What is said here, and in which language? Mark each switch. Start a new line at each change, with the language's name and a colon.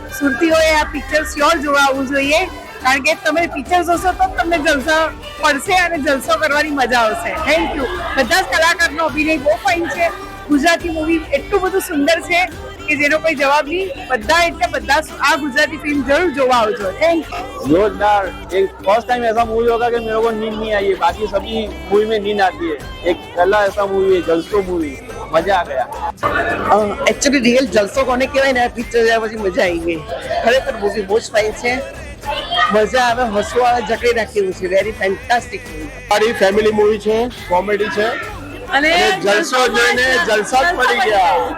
Gujarati: સુરતીઓએ આ picture sure જોવા આવવું જોઈએ, કારણ કે તમે પિક્ચર જોશો તો તમને જલસો પડશે અને જલસો કરવાની મજા આવશે.
English: Thank you.
Gujarati: બધા જ કલાકારનો અભિનય બહુ ફાઇન છે. ગુજરાતી મૂવી એટલું બધું સુંદર છે કે જેનો કોઈ જવાબ નહીં. બધા આ ગુજરાતી ફિલ્મ જરૂર જોવા આવજો.
English: Thank you.
Hindi: जोरदार. एक फर्स्ट टाइम ऐसा मूवी होगा कि मेरे को नींद नहीं आई है. बाकी सभी मूवी में नींद आती है. एक पहला ऐसा मूवी है जलसो मूवी. मजा आ गया.
Gujarati: એકચ્યુઅલી રિયલ જલસો કોને કહેવાય ને, આ પિક્ચર જોયા પછી મજા આવી ગઈ. ખરેખર મૂવી બહુ જ ફાઇન છે. મજા આવે, હસવા જકડી રાખી છે.
English: Very fantastic movie.
Gujarati: સારી ફેમિલી મૂવી છે, કોમેડી છે અને જલસો જોઈને જલસા જ પડી ગયા.